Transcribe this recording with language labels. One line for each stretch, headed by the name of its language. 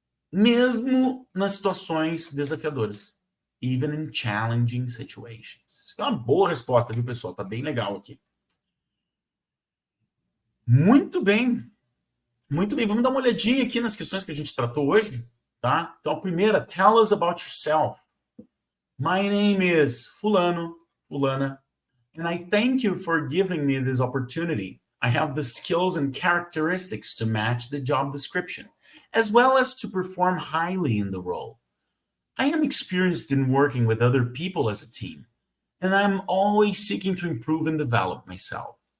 Portuguese: Mesmo nas situações desafiadoras.
English: Even in challenging situations.
Portuguese: Isso é uma boa resposta, viu, pessoal? Tá bem legal aqui. Muito bem. Muito bem. Vamos dar uma olhadinha aqui nas questões que a gente tratou hoje, tá? Então, a primeira,
English: tell us about yourself. My name is fulano, fulana, and I thank you for giving me this opportunity. I have the skills and characteristics to match the job description, as well as to perform highly in the role. I am experienced in working with other people as a team, and I'm always seeking to improve and develop myself.